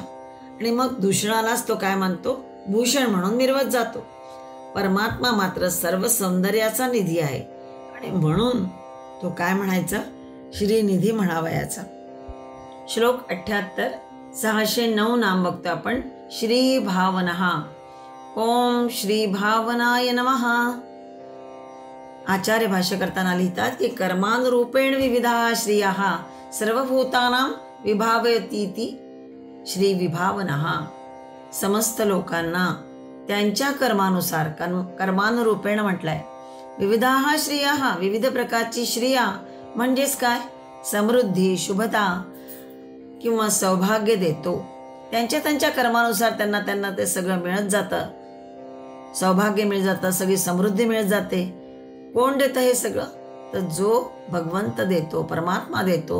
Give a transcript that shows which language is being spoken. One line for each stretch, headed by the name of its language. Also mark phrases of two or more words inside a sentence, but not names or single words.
Marathi: आणि मग दूषणालाच तो काय मानतो, भूषण म्हणून मिरवत जातो. परमात्मा मात्र सर्व सौंदर्याचा निधी आहे आणि म्हणून तो काय म्हणायचा, श्रीनिधी म्हणावयाचा. श्लोक 78, 609 नाम बघतो आपण.
Sanskrit: श्री भावनः. ओम श्री भावनाय नमः.
Marathi: आचार्य भाष्य करताना लिहितात की
Sanskrit: कर्मानुरूपेण विविधा श्रियः सर्वभूतानां विभावयतीति श्री विभावनः.
Marathi: समस्त लोकांना त्यांच्या कर्मानुसार, कर्मानुरूपेण म्हटलंय.
Sanskrit: विविधाः श्रियः,
Marathi: विविध प्रकारची श्रिया म्हणजेच काय, समृद्धी, शुभता किंवा सौभाग्य देतो. त्यांच्या कर्मानुसार त्यांना ते सगळं मिळत जातं. सौभाग्य मिळत जातं, सगळी समृद्धी मिळत जाते. कोण देतं हे सगळं, तर जो भगवंत देतो, परमात्मा देतो.